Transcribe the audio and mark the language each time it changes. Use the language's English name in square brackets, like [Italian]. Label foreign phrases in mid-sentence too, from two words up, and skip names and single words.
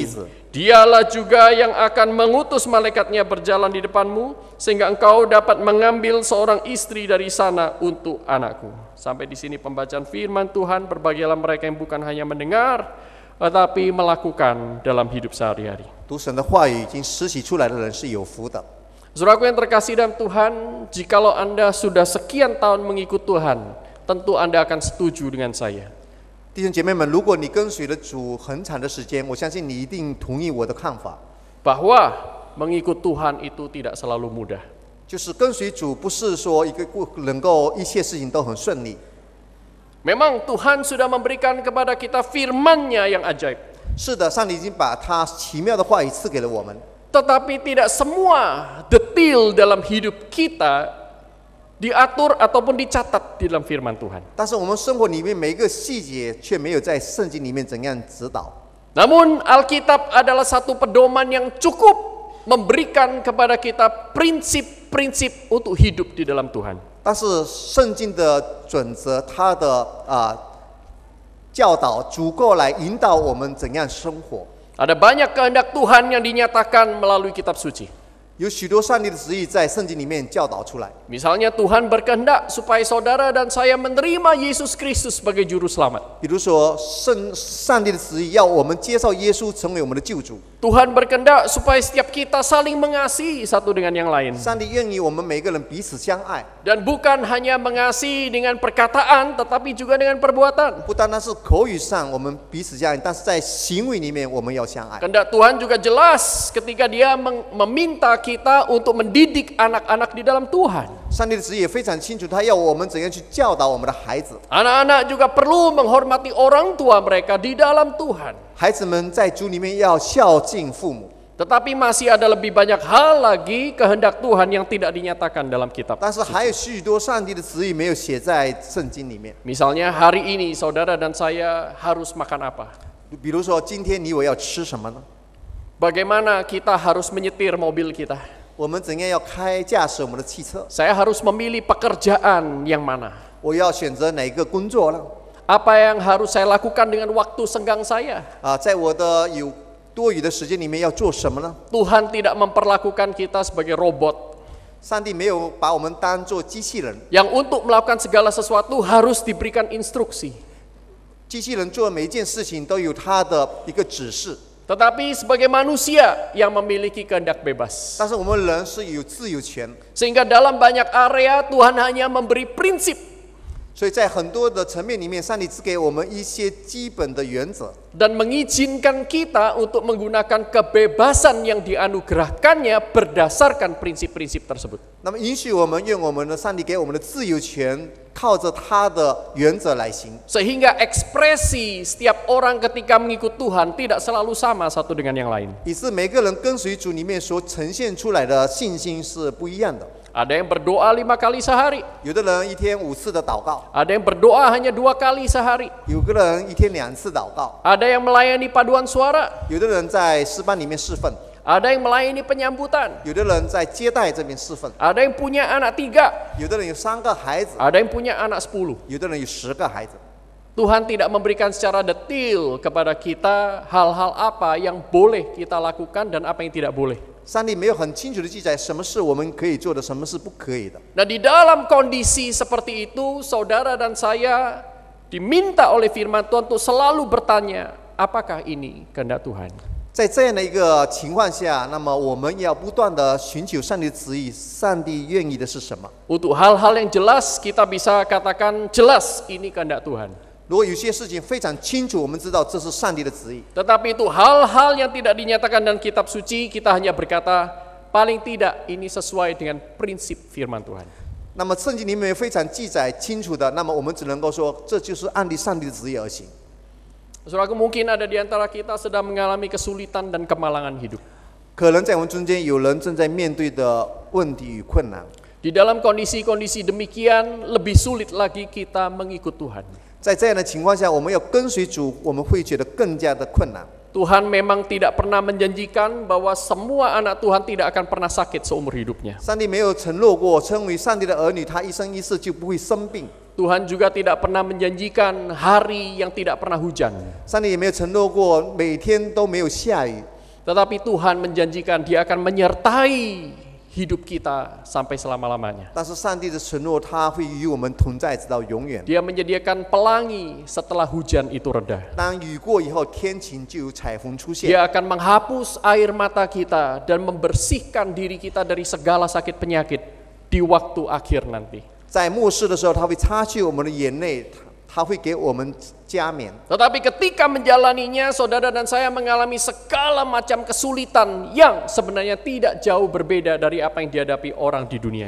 [Indonesian] Dialah juga yang akan mengutus malaikatnya berjalan di depanmu, sehingga engkau dapat mengambil seorang istri dari sana untuk anakku. Sampai di sini pembacaan firman Tuhan. Berbahagialah mereka yang bukan hanya mendengar, tetapi melakukan dalam hidup sehari-hari. [Chinese] 读神的话语已经实习出来的人是有福的。 [Indonesian] Saudaraku yang terkasih dalam Tuhan, jikalau Anda sudah sekian tahun mengikut Tuhan, tentu Anda akan setuju dengan saya. [Chinese] 弟兄姐妹们，如果你跟随了主很长的时间，我相信你一定同意我的看法， [Indonesian] Bahwa mengikut Tuhan itu tidak selalu mudah. [Chinese] 就是跟随主不是说一个能够一切事情都很顺利。 [Indonesian] Memang Tuhan sudah memberikan kepada kita firman-Nya yang ajaib. [Chinese] 是的，上帝已经把他奇妙的话语赐给了我们， [Indonesian] Tetapi tidak semua detail dalam hidup kita diatur ataupun dicatat di dalam firman Tuhan. [Chinese] 但是我们生活里面每一个细节却没有在圣经里面怎样指导。 [Indonesian] Namun Alkitab adalah satu pedoman yang cukup memberikan kepada kita prinsip-prinsip untuk hidup di dalam Tuhan. [Chinese] 但是圣经的准则，它的教导足够来引导我们怎样生活。 [Indonesian] Ada banyak kehendak Tuhan yang dinyatakan melalui kitab suci. [Chinese] 有许多上帝的旨意在圣经里面教导出来。 [Indonesian] Misalnya Tuhan berkehendak supaya saudara dan saya menerima Yesus Kristus sebagai juru selamat. [Chinese] 比如说，上帝的旨意要我们接受耶稣成为我们的救主。 [Indonesian] Tuhan berkehendak supaya setiap kita saling mengasihi satu dengan yang lain. [Chinese] 上帝愿意我们每个人彼此相爱， [Indonesian] Dan bukan hanya mengasihi dengan perkataan, tetapi juga dengan perbuatan. [Chinese] 不单单是口语上我们彼此相爱，但是在行为里面我们要相爱。 [Indonesian] Kehendak Tuhan juga jelas ketika Dia meminta kita untuk mendidik anak-anak di dalam Tuhan. [Chinese] 上帝的旨意也非常清楚，他要我们怎样去教导我们的孩子。 [Indonesian] Anak-anak juga perlu menghormati orang tua mereka di dalam Tuhan. [Chinese] 孩子们在主里面要孝敬父母， [Indonesian] Tetapi masih ada lebih banyak hal lagi kehendak Tuhan yang tidak dinyatakan dalam kitab. [Chinese] 但是还有许多上帝的旨意没有写在圣经里面。 [Indonesian] Misalnya hari ini saudara dan saya harus makan apa? [Chinese] 比如说，今天你我要吃什么呢？ [Indonesian] Bagaimana kita harus menyetir mobil kita? [Chinese] 我们怎样要驾驶我们的汽车？ [Indonesian] Saya harus memilih pekerjaan yang mana? [Chinese] 我要选择哪一个工作呢？ [Indonesian] Apa yang harus saya lakukan dengan waktu senggang saya? [Chinese] 在我的有多余的时间里面要做什么呢？ [Indonesian] Tuhan tidak memperlakukan kita sebagai robot [Chinese] 上帝没有把我们当作机器人， [Indonesian] yang untuk melakukan segala sesuatu harus diberikan instruksi. [Chinese] 机器人做每一件事情都有它的一个指示。 [Indonesian] Tetapi sebagai manusia yang memiliki kehendak bebas. [Chinese] 但是我们人是有自由权， [Indonesian] Sehingga dalam banyak area Tuhan hanya memberi prinsip [Chinese] 所以在很多的层面里面，上帝只给我们一些基本的原则， [Indonesian] dan mengizinkan kita untuk menggunakan kebebasan yang dianugerahkannya berdasarkan prinsip-prinsip tersebut. [Chinese] 那么允许我们用我们的上帝给我们的自由权，靠着他的原则来行。 [Indonesian] Sehingga ekspresi setiap orang ketika mengikut Tuhan tidak selalu sama satu dengan yang lain. [Chinese] 以致每个人跟随主里面所呈现出来的信心是不一样的。 [Indonesian] Ada yang berdoa 5 kali sehari. [Chinese] 有的人一天5次的祷告， [Indonesian] Ada yang berdoa hanya 2 kali sehari. [Chinese] 有个人一天2次祷告， [Indonesian] Ada yang melayani paduan suara. [Chinese] 有的人在诗班里面侍奉， [Indonesian] Ada yang melayani penyambutan. [Chinese] 有的人在接待这边侍奉， [Indonesian] Ada yang punya anak 3. [Chinese] 有的人有3个孩子， [Indonesian] Ada yang punya anak 10. [Chinese] 有的人有10个孩子。 [Indonesian] Tuhan tidak memberikan secara detail kepada kita hal-hal apa yang boleh kita lakukan dan apa yang tidak boleh. [Chinese] 上帝没有很清楚的记载什么是我们可以做的，什么是不可以的。 [Indonesian] Nah, di dalam kondisi seperti itu, saudara dan saya diminta oleh firman Tuhan untuk selalu bertanya, apakah ini kehendak Tuhan? [Chinese] 在这样的一个情况下，那么我们要不断的寻求上帝的旨意，上帝愿意的是什么？ [Indonesian] Untuk hal-hal yang jelas, kita bisa katakan jelas ini kehendak Tuhan. [Chinese] 如果有些事情非常清楚，我们知道这是上帝的旨意。 [Indonesian] Tetapi itu hal-hal yang tidak dinyatakan dalam kitab suci, kita hanya berkata, paling tidak ini sesuai dengan prinsip firman Tuhan. [Chinese] 那么圣经里面非常记载清楚的，那么我们只能够说，这就是按照上帝的旨意而行。 [Indonesian] Saudaraku, mungkin ada di antara kita sedang mengalami kesulitan dan kemalangan hidup. [Chinese] 可能在我们中间有人正在面对的问题与困难， [Indonesian] Di dalam kondisi-kondisi demikian, lebih sulit lagi kita mengikut Tuhan. [Chinese] 在这样的情况下，我们要跟随主，我们会觉得更加的困难。 [Indonesian] Tuhan memang tidak pernah menjanjikan bahwa semua anak Tuhan tidak akan pernah sakit seumur hidupnya. [Chinese] 上帝没有承诺过，成为上帝的儿女，他一生一世就不会生病。 [Indonesian] Tuhan juga tidak pernah menjanjikan hari yang tidak pernah hujan. [Chinese] 上帝也没有承诺过每天都没有下雨， [Indonesian] Tetapi Tuhan menjanjikan Dia akan menyertai hidup kita sampai selama-lamanya. [Chinese] 但是上帝的承诺，他会与我们同在，直到永远。 [Indonesian] Dia menyediakan pelangi setelah hujan itu reda. [Chinese] 当雨过以后，天晴就有彩虹出现。 [Indonesian] Dia akan menghapus air mata kita dan membersihkan diri kita dari segala sakit penyakit di waktu akhir nanti. [Chinese] 在末世的时候，他会擦去我们的眼泪， 他会给我们加冕。 [Indonesian] Tetapi ketika menjalaninya, saudara dan saya mengalami segala macam kesulitan yang sebenarnya tidak jauh berbeda dari apa yang dihadapi orang di dunia ini.